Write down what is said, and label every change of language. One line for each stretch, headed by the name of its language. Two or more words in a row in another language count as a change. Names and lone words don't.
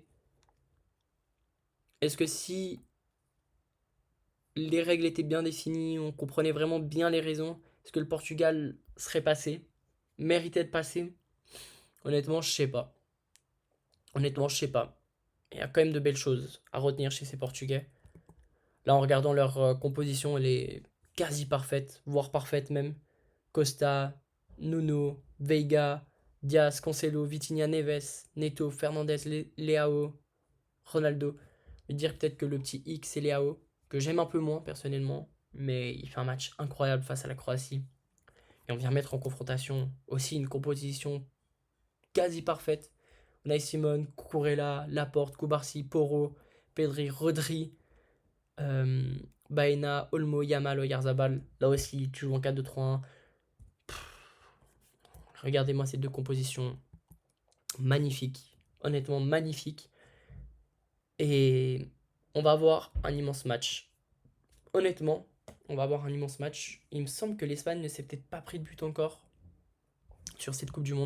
French: Est-ce que si les règles étaient bien définies, on comprenait vraiment bien les raisons, est-ce que le Portugal serait passé? Méritait de passer? Honnêtement, je sais pas. Honnêtement, je sais pas. Il y a quand même de belles choses à retenir chez ces Portugais. Là, en regardant leur composition, quasi parfaite, voire parfaite même. Costa, Nuno, Veiga, Diaz, Cancelo, Vitinha, Neves, Neto, Fernandez, Leao, Ronaldo. Je vais dire peut-être que le petit X c'est Leao, que j'aime un peu moins personnellement, mais il fait un match incroyable face à la Croatie. Et on vient mettre en confrontation aussi une composition quasi parfaite. Unai Simon, Cucurella, Laporte, Kubarsi, Porro, Pedri, Rodri, euh, Baena, Olmo, Yamal, Oyarzabal. Là aussi, tu joues en 4-2-3-1. Regardez-moi ces deux compositions magnifiques. Honnêtement, magnifiques. Et on va avoir un immense match. Honnêtement, on va avoir un immense match. Il me semble que l'Espagne ne s'est peut-être pas pris de but encore sur cette Coupe du Monde.